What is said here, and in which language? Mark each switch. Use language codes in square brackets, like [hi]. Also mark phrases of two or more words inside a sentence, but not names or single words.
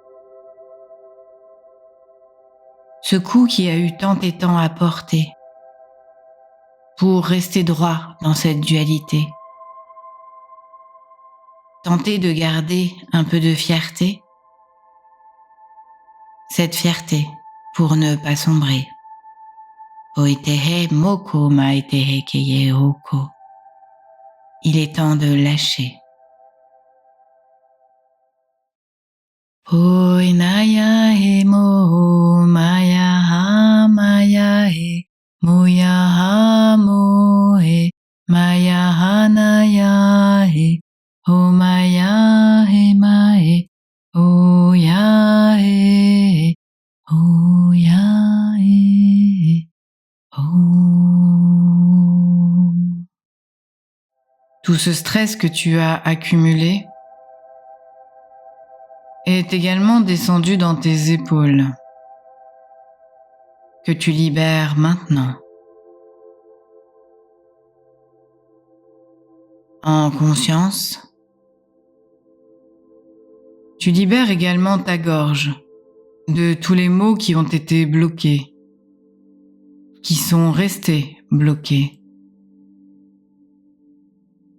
[fr] Ce cou qui a eu tant et tant à porter pour rester droit dans cette dualité. Tenter de garder un peu de fierté. Cette fierté pour ne pas sombrer. Oitehe moko maetehe keye hoko. Il est temps de lâcher. Poinaya he mo maya ha maya he moya ha mo he maya ha naya he o maya he mae o ya he o ya he o. Tout ce stress que tu as accumulé est également descendu dans tes épaules, que tu libères maintenant. En conscience, tu libères également ta gorge de tous les mots qui ont été bloqués, qui sont restés bloqués.